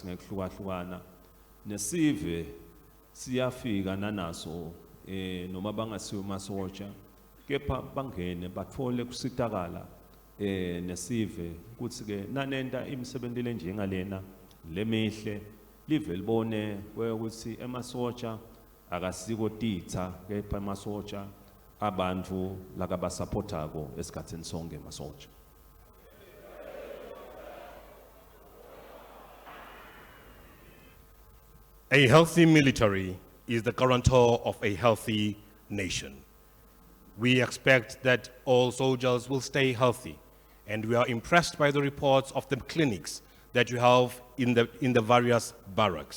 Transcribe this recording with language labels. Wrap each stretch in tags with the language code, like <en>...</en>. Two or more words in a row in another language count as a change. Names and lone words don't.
<ss>ngekuhlukahlukana nesive siyafika nanaso noma bangasiwe masotsha kepha bangene bathole kusitakala nesive ukuthi ke nanenta imisebenzi lenjengalena lemihle live libone ukuthi emasotsha akasiko titha kepha emasotsha abantu lakabasupportako esikhathini sonke emasotsha.</ss> <en>A healthy military is the guarantor of a healthy nation. We expect that all soldiers will stay healthy, and we are impressed by the reports of the clinics that you have in the various barracks.</en>